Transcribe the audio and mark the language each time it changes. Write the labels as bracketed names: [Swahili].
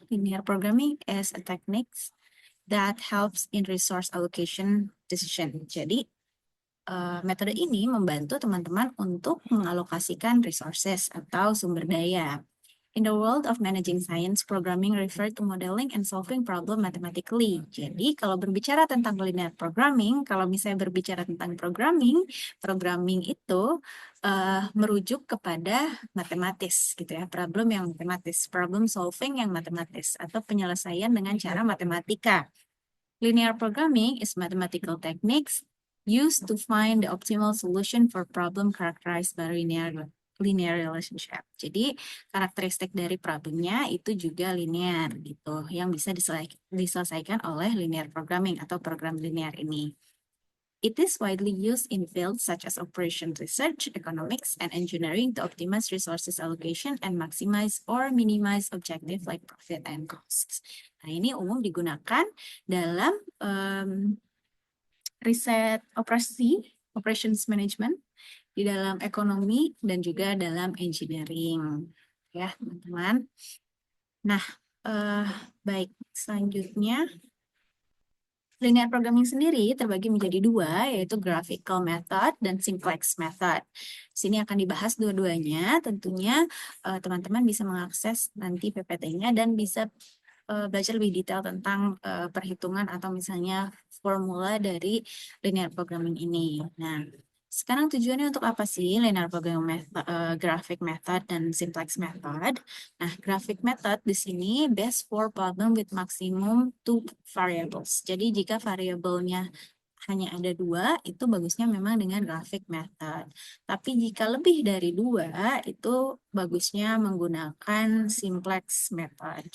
[English] Linear programming is a technique that helps in resource allocation decision. [Indonesian] Jadi, metode ini membantu teman-teman untuk mengalokasikan resources atau sumber daya. [English] In the world of managing science, programming refer to modeling and solving problem mathematically. [Indonesian] Jadi, kalau berbicara tentang linear programming, kalau misalnya berbicara tentang programming itu merujuk kepada matematis, gitu ya, problem yang matematis, problem solving yang matematis, atau penyelesaian dengan cara matematika. [English] Linear programming is mathematical techniques used to find the optimal solution for problem characterized by linear relationship. [Indonesian] Jadi karakteristik dari problemnya itu juga linear gitu, yang bisa diselesaikan oleh linear programming atau program linear ini. [English] It is widely used in fields such as operation research, economics, and engineering to optimize resources allocation and maximize or minimize objective like profit and costs. [Indonesian] Nah, ini umum digunakan dalam riset operations management, di dalam ekonomi, dan juga dalam engineering. Ya, teman-teman. Nah, baik, selanjutnya. Linear programming sendiri terbagi menjadi dua, yaitu graphical method dan simplex method. Sini akan dibahas dua-duanya. Tentunya teman-teman bisa mengakses nanti PPT-nya dan bisa belajar lebih detail tentang perhitungan atau misalnya formula dari linear programming ini. Nah, sekarang tujuannya untuk apa sih linear programming method, graphic method dan simplex method? [English] Nah, graphic method [Indonesian] di sini [English] best for problem with maximum two variables. [Indonesian] Jadi jika variabelnya hanya ada dua, itu bagusnya memang dengan graphic method. Tapi jika lebih dari dua, itu bagusnya menggunakan simplex method.